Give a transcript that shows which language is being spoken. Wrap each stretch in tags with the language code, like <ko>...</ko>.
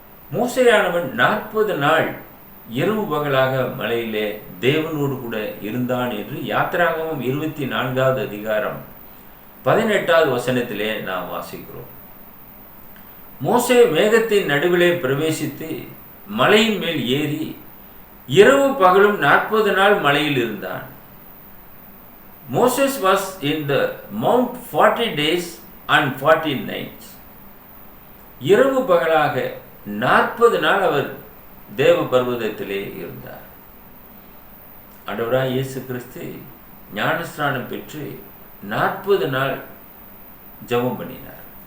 <ta>மோசேயானவன் 40 நாள் இரவு பகலாக மலையிலே தேவனோடு கூட இருந்தான் என்று யாத்திராகமம் 24வது அதிகாரம் 18வது வசனத்திலே நாம் வாசிக்கிறோம். மோசே மேகத்தின் நடுவிலே பிரவேசித்து மலையின் மேல் ஏறி இரவு பகலும் 40 நாள் மலையில் இருந்தான்.</ta> <en>Moses was in the mount 40 days and 40 nights.</en> <ta>இரவு பகலாக 40 நாள் அவர் தேவ பர்வதத்திலே இருந்தார். ஆண்டவராய் இயேசு கிறிஸ்து ஞானஸ்நானம் பெற்று 40 நாள் ஜெபம் பண்ணினார்.</ta>